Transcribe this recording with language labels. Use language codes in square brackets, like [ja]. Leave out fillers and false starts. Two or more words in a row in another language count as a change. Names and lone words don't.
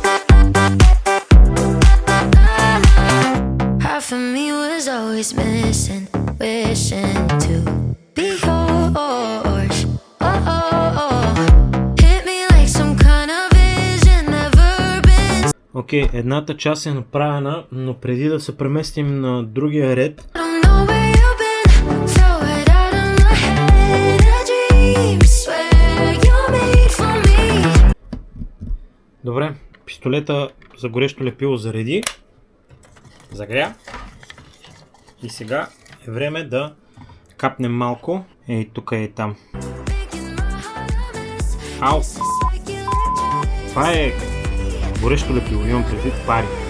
[en] Half of me was always missing, wishing to be yours. Oh, oh, oh. Hit me like some kind of vision, never been. [bg] Окей, едната част е направена, но преди да се преместим на другия ред, [en] I don't know where you've been. Throw it out of my head. A dream, swear you're made for me. [bg] добре, пистолета за горещо лепило зареди, загря и сега е време да капнем малко, ей тук и там. [en] Making my heart a mess. Ау, It's like electric. [bg] това е горещо лепило, имам предвид пари.